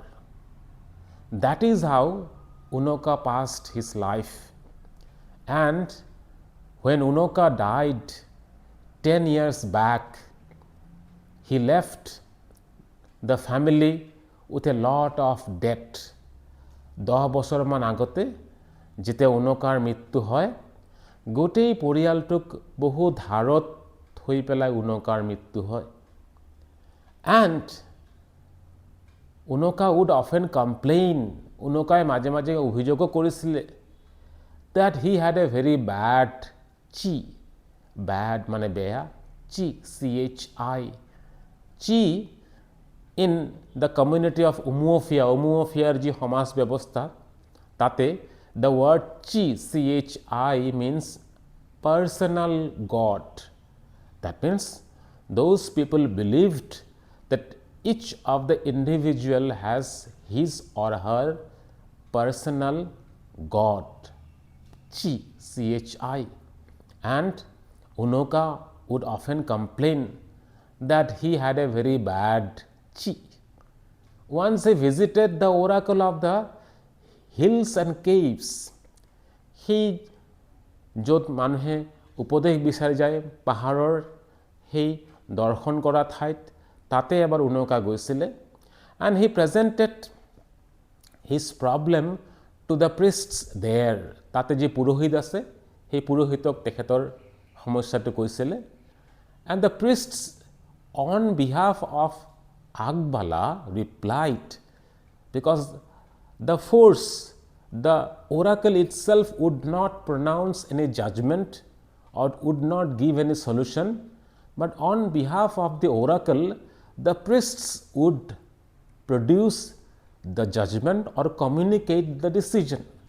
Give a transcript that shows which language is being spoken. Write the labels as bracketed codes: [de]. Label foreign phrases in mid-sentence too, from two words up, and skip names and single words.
[en] That is how Unoka passed his life. And when Unoka died 10 years back, he left the family with a lot of debt. [as] 10 বছৰ মান আগতে যেতিয়া উনকাৰ মৃত্যু হয়, গোটেই পৰিয়ালটোক বহু ধাৰত থৈ পেলাই উনকাৰ মৃত্যু হয়. [en] And Unoka would often complain, [as] Unokai মাঝে মাঝে অভিযোগও কৰিছিলে, [en] that he had a very bad chi, bad [as] মানে বেয়া, [en] chi, chi, chi in the community of Umuofia, [as] Umuofiaর যে সমাজ ব্যৱস্থা, তাতে [en] the word chi, chi means personal God. That means those people believed that each of the individual has his or her personal God, chi, chi. And Unoka would often complain that he had a very bad chi. Once he visited the oracle of the hills and caves, he [as] য'ত মানুহে উপদেশ বিচাৰি যায় পাহাৰৰ সেই দৰ্শন কৰা ঠাইত, তাতে এবাৰ উনকা গৈছিলে. [en] And he presented his problem to the priests there. [as] তাতে যে পুৰোহিত আছে, সেই পুৰোহিতক তেখেতৰ সমস্যাটো কৈছিলে. [en] And the priests on behalf of Agbala replied, because the force, the oracle itself would not pronounce any judgment or would not give any solution, but on behalf of the oracle, the priests would produce the judgment or communicate the decision.